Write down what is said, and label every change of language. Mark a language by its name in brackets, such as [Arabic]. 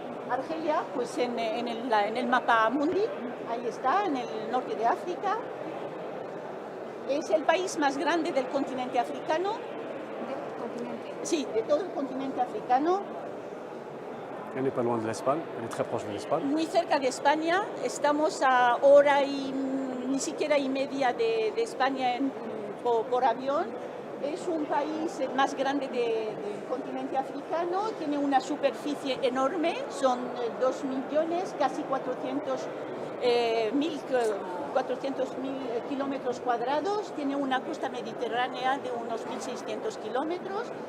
[Spanish] Argelia, pues en el mapa mundi, ahí está, en el norte de África. Es el país más grande del continente africano. ¿Del continente? Sí, de todo el continente africano. [French] Elle n'est pas loin de l'Espagne, elle est très proche de l'Espagne. [Spanish] Muy cerca de España, estamos a hora y ni siquiera y media de España por avión. Es un país más grande del continente africano, tiene una superficie enorme, son 2 millones, casi 400.000 kilómetros cuadrados, tiene una costa mediterránea de unos 1.600 kilómetros.